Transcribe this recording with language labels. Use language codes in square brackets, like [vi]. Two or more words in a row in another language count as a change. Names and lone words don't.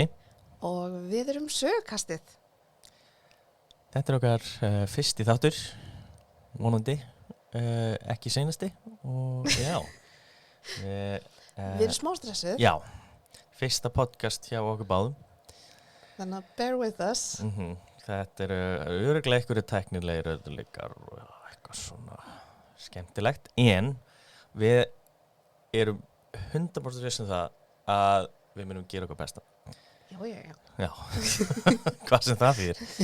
[is] og við erum sögukastið. Þetta okkar fyrsti þáttur, vonandi, ekki seinasti og já. Við erum smá stressuð, Já, fyrsta podcast hjá okkur báðum. þannig að [en] bear with us. [is] Þetta örugglega einhverju tæknilegir öðruleikar og eitthvað svona skemmtilegt. En við erum 100% viss það að við munum gera okkur besta. Já. Já, hvað sem það þýðir.